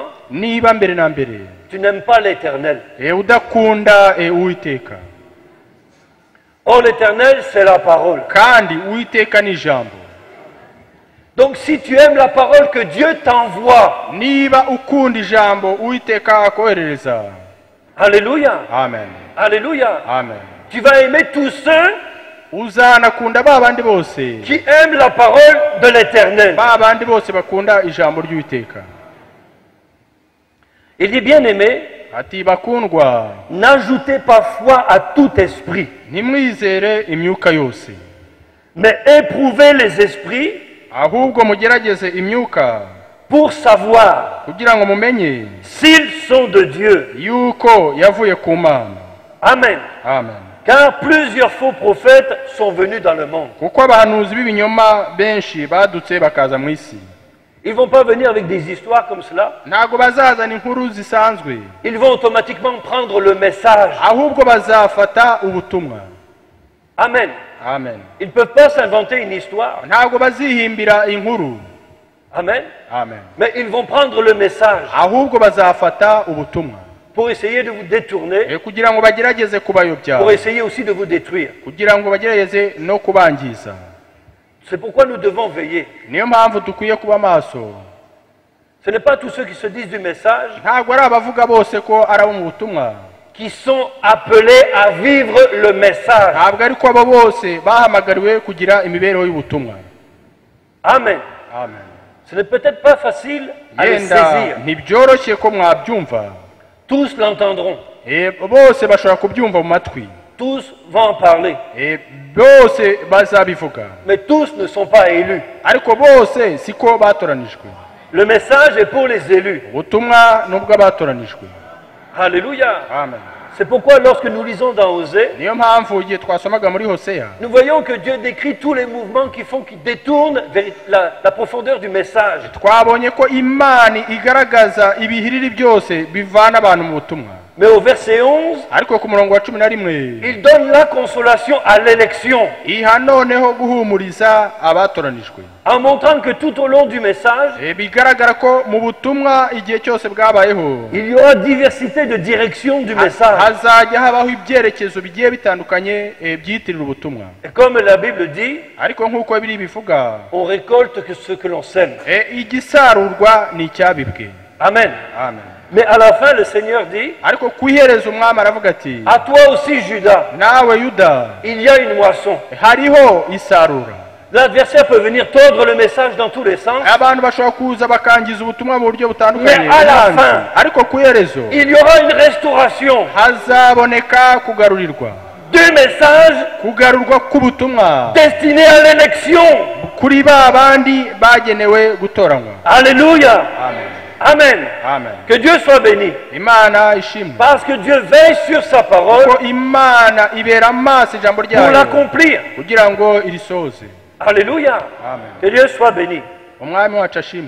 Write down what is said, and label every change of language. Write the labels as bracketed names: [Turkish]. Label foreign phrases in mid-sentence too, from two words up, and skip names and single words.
[Kinyarwanda] niba mbere na mbere [French] tu n'aimes pas l'Éternel. [Kinyarwanda] udakunda Uwiteka. [French] Or l'Éternel, c'est la parole. [Kinyarwanda] kandi Uwiteka ni ijambo. [French] Donc si tu aimes la parole que Dieu t'envoie, [Kinyarwanda] niba ukunda ijambo Uwiteka akoherereza, alléluia, amen, alléluia, amen, [French] tu vas aimer tous ceux [Kinyarwanda] uzanakunda ba bandi bose [French] qui aiment la parole de l'Éternel. [Kinyarwanda] ba bandi bose bakunda ijambo ry'Uwiteka. [French] Il dit, bien-aimé, [Kinyarwanda] ati bakundwa, [French] n'ajoutez pas foi à tout esprit, [Kinyarwanda] ntimwizere imyuka yose, [French] mais éprouvez les esprits [Kinyarwanda] ahubwo mugerageze imyuka [French] pour savoir [Kinyarwanda] kugira ngo mumenye [French] s'ils sont de Dieu. [Kinyarwanda] yuko yavuye ku Mana. Amen. Amen. [French] Car plusieurs faux prophètes sont venus dans le monde. [Kinyarwanda] kuko abahanuzi b'ibinyoma benshi badutse bakaza mu isi. [French] Ils ne vont pas venir avec des histoires comme cela. [Kinyarwanda] ntabwo bazazana inkuru zisanzwe, [French] Ils vont automatiquement prendre le message. [Kinyarwanda] ahubwo bazafata ubutumwa. Amen. Amen. [French] Ils ne peuvent pas s'inventer une histoire. [Kinyarwanda] ntabwo bazihimbira inkuru. Amen. Amen. [French] Mais ils vont prendre le message [Kinyarwanda] ahubwo bazafata ubutumwa [French] pour essayer de vous détourner, [Kinyarwanda] kugira ngo bagerageze kubayobya, [French] pour essayer aussi de vous détruire. [Kinyarwanda] kugira ngo bagerageze no kubangiza. [French] C'est pourquoi nous devons veiller. [Kinyarwanda] Niyo mpamvu dukwiye kuba maso. [French] Ce n'est pas tous ceux qui se disent du message [Kinyarwanda] Ntabwo ari abavuga bose ko ari abo mu butumwa, [French] qui sont appelés à vivre le message. [Kinyarwanda] ntabwo ari ko abo bose bahamagariwe kugira imibereho y'ubutumwa. Amen. Amen. [French] Ce n'est peut-être pas facile à le [Kinyarwanda] Yenda [French] saisir. [Kinyarwanda] ntibyoroshye ko mwabyumva. [French] Tous l'entendront. [Kinyarwanda] Bose bashobora kubyumva mu matwi. [French] Tous vont en parler. [Kinyarwanda] Bose bazabivuga. [French] Mais tous ne sont pas élus. [Kinyarwanda] Ariko bose siko batoranijwe. [French] Le message est pour les élus. [Kinyarwanda] Ubutumwa nubwo abatoranijwe. Alléluia. Amen. [French] C'est pourquoi lorsque nous lisons dans Osée, [Kinyarwanda] Niyo mpamvu igihe twasomaga muri Hoseya, [French] nous voyons que Dieu décrit tous les mouvements qui détournent vers la profondeur du message. [Kinyarwanda] twabonye ko Imana igaragaza ibihiriri byose bivana abantu mu butumwa. [French] Mais au verset 11, [Kinyarwanda] Ariko ku murongo wa 11 [French] il donne la consolation à l'élection, [Kinyarwanda] iha noneho guhumuriza abatoranijwe, [French] en montrant que tout au long du message, [Kinyarwanda] bigaragara ko mu butumwa igihe cyose bwabayeho [French] il y aura diversité de direction du message. [Kinyarwanda] hazajya habaho ibyerekezo bigiye bitandukanye byitirira ubutumwa. [French] Et comme la Bible dit, [Kinyarwanda] Ariko nk'uko biri bivuga, [French] on récolte que ce que l'on sème. [Kinyarwanda] igisarurwa ni icyabibwe. Amen. Amen. [French] Mais à la fin, le Seigneur dit, [Kinyarwanda] Ariko ku iherezo umwami aravuga ati, [French] à toi aussi, Judas, [Kinyarwanda] nawe Yuda, [French] il y a une moisson. [Kinyarwanda] hariho isarura. [French] L'adversaire peut venir tordre le message dans tous les sens. [Kinyarwanda] Abantu bashobora kuza bakangiza ubutumwa mu buryo butandukanye. [French] Mais à la fin, [Kinyarwanda] ariko ku iherezo [French] il y aura une restauration [Kinyarwanda] hazaboneka kugarurirwa. [French] du message [Kinyarwanda] Kugarurwa k'ubutumwa [French] destiné à l'élection. [Kinyarwanda] kuri ba bandi bagenewe gutoranywa. Alléluia. Amen. Amen. Amen. [French] Que Dieu soit béni. [Kinyarwanda] Imana ishimwe. [French] Parce que Dieu veille sur sa parole [Kinyarwanda] Ko Imana ibera amaso ijambo [French] pour [Kinyarwanda] ryayo [French] l'accomplir. [Kinyarwanda] kugira ngo irisoze. Alléluia. Amen. [French] Que Dieu soit béni. [Kinyarwanda] Umwami wacu ashimwe.